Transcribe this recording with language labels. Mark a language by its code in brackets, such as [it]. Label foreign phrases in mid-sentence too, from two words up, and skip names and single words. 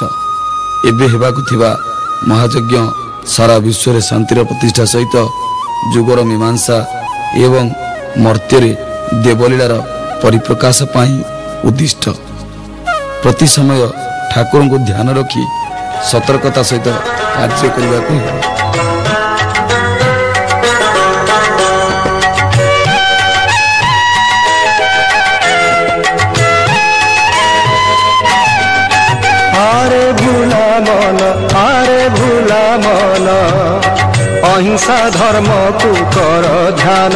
[or] ଏବେ ହେବାକୁ ଥିବା ମହାଯଜ୍ଞ ସାରା ବିଶ୍ୱରେ ଶାନ୍ତିର ପ୍ରତିଷ୍ଠା ସହିତ ଯୁଗର ମୀମାଂସା ଏବଂ ମର୍ତ୍ତ୍ୟରେ ଦେବଲୀଳାର ପରିପ୍ରକାଶ ପାଇଁ ଉଦ୍ଦିଷ୍ଟ। ପ୍ରତି ସମୟ ଠାକୁରଙ୍କୁ ଧ୍ୟାନ ରଖି ସତର୍କତା ସହିତ କାର୍ଯ୍ୟ କରିବାକୁ ହେବ। [hi] आरे भूला मन, आरे भूला मन, अहिंसा धर्म को कर ध्यान।